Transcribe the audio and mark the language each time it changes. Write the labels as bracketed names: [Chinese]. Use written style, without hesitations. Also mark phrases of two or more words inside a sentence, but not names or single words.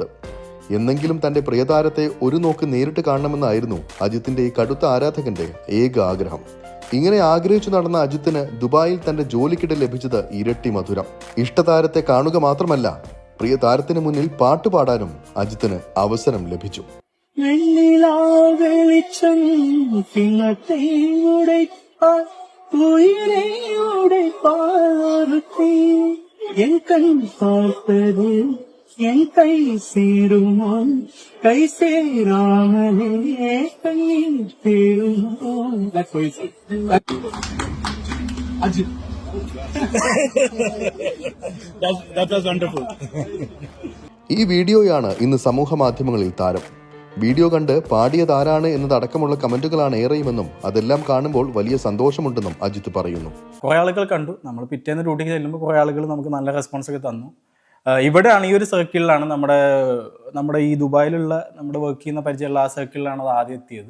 [Malayalam] എന്നെങ്കിലും തന്റെ പ്രിയതാരത്തെ ഒരു നോക്ക് നേരിട്ട് കാണണമെന്നായിരുന്നു അജിത്തിന്റെ ഈ കടുത്ത ആരാധകന്റെ ഏക ആഗ്രഹം. ഇങ്ങനെ ആഗ്രഹിച്ചു നടന്ന അജിത്തിന് ദുബായിൽ തന്റെ ജോലിക്കിടെ ലഭിച്ചത് ഇരട്ടി മധുരം. ഇഷ്ടതാരത്തെ കാണുക മാത്രമല്ല, പ്രിയ താരത്തിന് മുന്നിൽ പാട്ടുപാടാനും അജിത്തിന് അവസരം ലഭിച്ചു. [Tamil] என் கை சேருமோ கை சேராமலே கண்ணீர் சேருமோ. [English] That was wonderful. [Malayalam] ഈ വീഡിയോയാണ് ഇന്ന് സമൂഹ മാധ്യമങ്ങളിൽ താരം. വീഡിയോ കണ്ട് പാടിയതാരാണ് എന്നതടക്കമുള്ള കമന്റുകളാണ് ഏറെയുമെന്നും അതെല്ലാം കാണുമ്പോൾ വലിയ സന്തോഷമുണ്ടെന്നും അജിത്ത് പറയുന്നു. കുറെ ആളുകൾ കണ്ടു. നമ്മൾ പിറ്റേന്ന് ഡ്യൂട്ടിക്ക് ചെല്ലുമ്പോൾ കുറെ ആളുകൾ നമുക്ക് നല്ല റെസ്പോൺസ് ഒക്കെ തന്നു. ഇവിടെയാണ് ഈ ഒരു സർക്കിളിലാണ് നമ്മുടെ ഈ ദുബായിലുള്ള നമ്മുടെ വർക്ക് ചെയ്യുന്ന പരിചയമുള്ള ആ സർക്കിളിലാണ് അത് ആദ്യം എത്തിയത്.